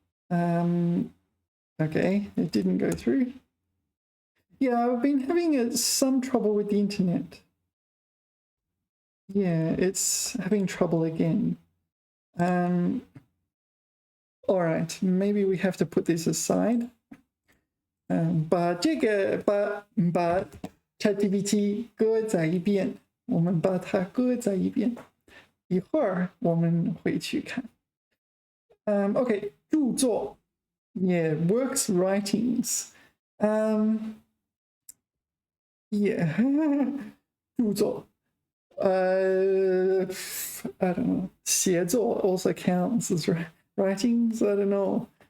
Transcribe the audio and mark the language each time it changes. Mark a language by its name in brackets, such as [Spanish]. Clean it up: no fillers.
[English] Okay, it didn't go through. Yeah, I've been having some trouble with the internet. Yeah, it's having trouble again. All right, maybe we have to put this aside. [Chinese] 把这个把 ChatGPT 搁在一边，我们把它搁在一边，一会儿我们会去看。 [English] OK， 著作，yeah, works, writings. Yeah, 著作。I don't know. 写作 also counts as writings. I don't know.